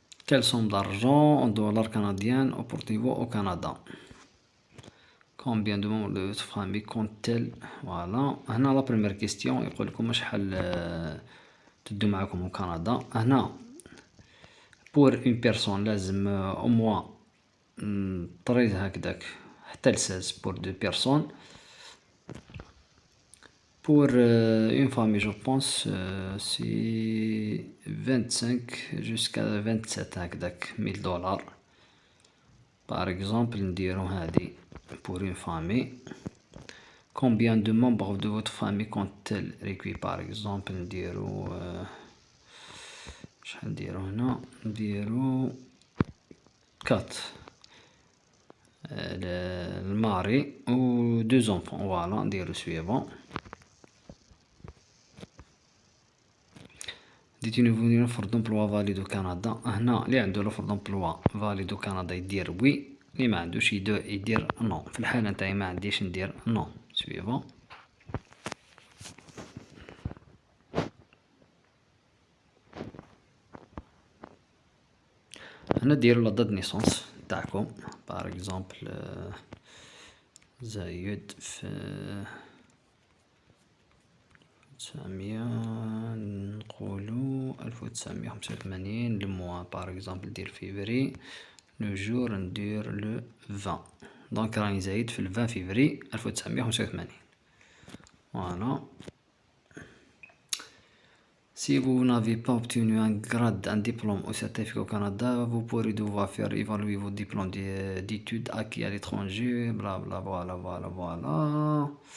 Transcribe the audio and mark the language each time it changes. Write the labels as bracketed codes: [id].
[fr] Quelle somme d'argent en dollars canadiens apportez-vous au Canada? Combien de membres de votre famille compte-t-elle? Voilà. [ar] هنا [fr] la première question [ar] يقول لكم شحال تدو معاكم [fr] au Canada. [ar] هنا [fr] pour une personne [ar] لازم [fr] au moins 13 [ar] هكداك حتى ل [fr] 16 pour 2 personnes. Pour une famille, je pense, c'est 25 jusqu'à 27 [ar] هكداك [fr] $1000. Par exemple, [ar] نديرو هادي [fr] pour une famille. Combien de membres de votre famille compte-t-elle requis? Par exemple, [ar] نديرو شحال نديرو هنا نديرو 4 الماري و [fr] 2 enfants. Voilà, [ar] نديرو [fr] suivant. Détenez-vous une offre d'emploi valide au Canada. [ar] هنا اللي عنده [fr] l'offre d'emploi valide au Canada [ar] يدير وي، اللي ما عندوش يدير نو. في الحالة نتاعي ما عنديش ندير نو. [fr] suivant. [ar] هنا ديرو لا دات نيسونس تاعكم باغ اكزومبل زايد في 900 نقولو 1985 الموا باغ اكزومبل دير فيفري لو جور ندير لو 20 دونك راني زايد في 20 فيفري 1985. فوالا [fr] Si vous n'avez pas obtenu un grade, un diplôme ou certificat au Canada, vous pourrez devoir faire évaluer vos diplômes d'études acquis à l'étranger, bla bla, voilà voilà voilà.